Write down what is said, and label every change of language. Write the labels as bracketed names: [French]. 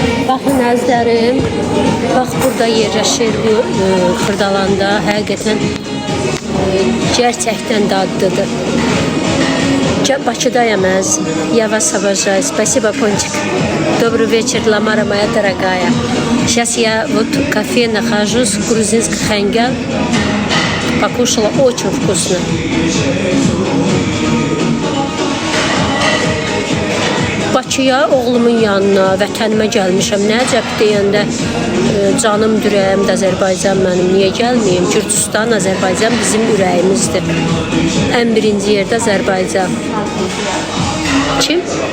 [Azerbaijani] Baxın əzlərim, bax burada yerləşir bu Xırdalanda, həqiqətən gerçəkdən dadlıdır. Bakıdayım əz, [Russian] я вас обожаю, спасибо, Пончик. Добрый вечер, Ламара моя дорогая. Сейчас я вот в кафе нахожусь, грузинский хангал, покушала очень вкусно. [Azerbaijani] Bakıya oğlumun yanına, vətənimə gəlmişəm. Nə əcəb deyəndə canım ürəyimdə Azərbaycan mənim. Niyə gəlməyim? Gürcüstan, Azərbaycan bizim ürəyimizdir. Ən birinci yerdə Azərbaycan. Kim?